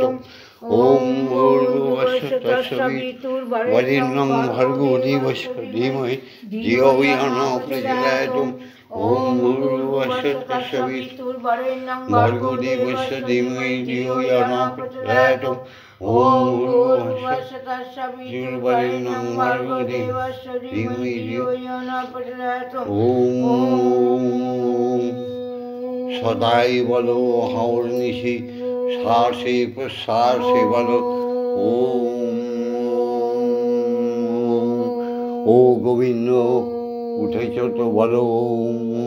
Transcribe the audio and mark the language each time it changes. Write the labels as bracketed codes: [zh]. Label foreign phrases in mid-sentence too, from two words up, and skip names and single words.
[sa] ওম ভূর্ভুবস্সুঃ তৎসবিতুর্বরেণ্যং ভর্গো দেবস্য ধীমহি ধিয়ো ইয়ো নঃ প্রচোদয়াৎ। ওম ভূর্ভুবস্সুঃ তৎসবিতুর্বরেণ্যং ভর্গো দেবস্য ধীমহি ধিয়ো ইয়ো নঃ প্রচোদয়াৎ। ওম ভূর্ভুবস্সুঃ তৎসবিতুর্বরেণ্যং ভর্গো দেবস্য ধীমহি ধিয়ো ইয়ো নঃ প্রচোদয়াৎ। [bn] ওম সদাই বলো অহর্নিশি শ্বাসে প্রশ্বাসে বলো ওম। ও গোবিন্দ উঠেছ তো বলো ওম।